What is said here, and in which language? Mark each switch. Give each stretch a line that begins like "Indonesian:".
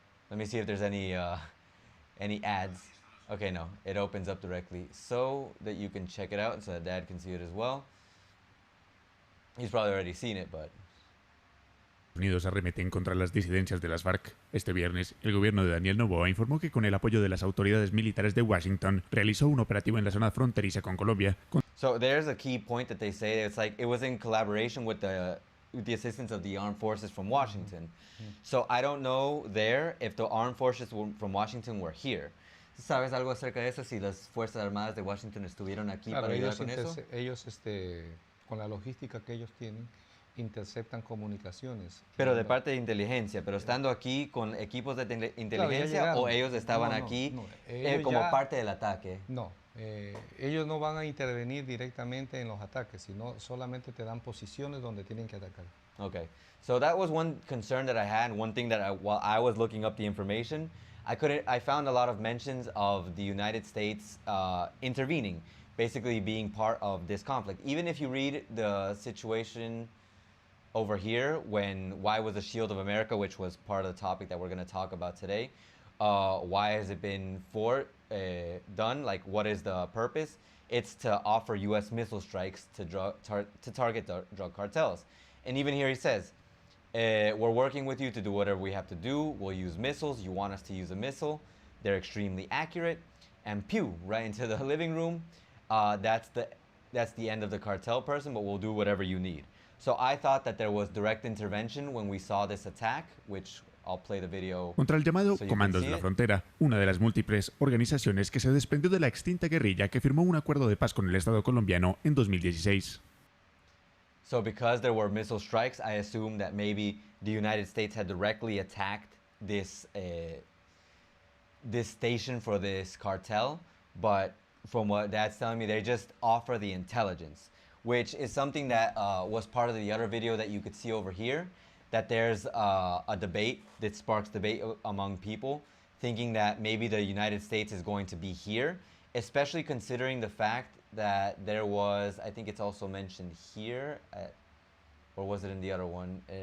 English: Let me see if there's any ads. Okay, no, it opens up directly so that you can check it out and so that Dad can see it as well. He's probably already seen it, but...
Spanish: Unidos arremeten contra las disidencias de las FARC. Este viernes, el gobierno de Daniel Noboa informó que con el apoyo de las autoridades militares de Washington realizó un operativo en la zona fronteriza con Colombia.
English: So there's a key point that they say. It's like it was in collaboration with the assistance of the armed forces from Washington. So I don't know there if the armed forces from Washington were here.
Spanish: ¿Sabes algo acerca de eso? Si las Fuerzas Armadas de Washington estuvieron aquí Claro, para ayudar con eso. ellos con la logística que ellos tienen, interceptan comunicaciones. Pero de parte de inteligencia, pero estando aquí con equipos de inteligencia, claro, o ellos estaban aquí como parte del ataque. No, ellos no van a intervenir directamente en los ataques, sino solamente te dan posiciones donde tienen que atacar.
English: Okay, so that was one concern that I had. One thing that while I was looking up the information, I found a lot of mentions of the United States intervening, basically being part of this conflict. Even if you read the situation over here, why was the Shield of America, which was part of the topic that we're going to talk about today, why has it been done? Like, what is the purpose? It's to offer U.S. missile strikes to target drug cartels. And even here he says, we're working with you to do whatever we have to do. We'll use missiles. You want us to use a missile. They're extremely accurate. And pew, right into the living room. That's the end of the cartel person, but we'll do whatever you need. So I thought that there was direct intervention when we saw this attack, which I'll play the video.
Spanish: Contra el llamado
English: so
Spanish: Comandos de la Frontera, una de las múltiples organizaciones que se desprendió de la extinta guerrilla que firmó un acuerdo de paz con el Estado colombiano en 2016.
English: So because there were missile strikes, I assume that maybe the United States had directly attacked this station for this cartel. But from what Dad's telling me, they just offer the intelligence, which is something that was part of the other video that you could see over here, that there's a debate that sparks debate among people, thinking that maybe the United States is going to be here, especially considering the fact that there was, I think it's also mentioned here, or was it in the other one?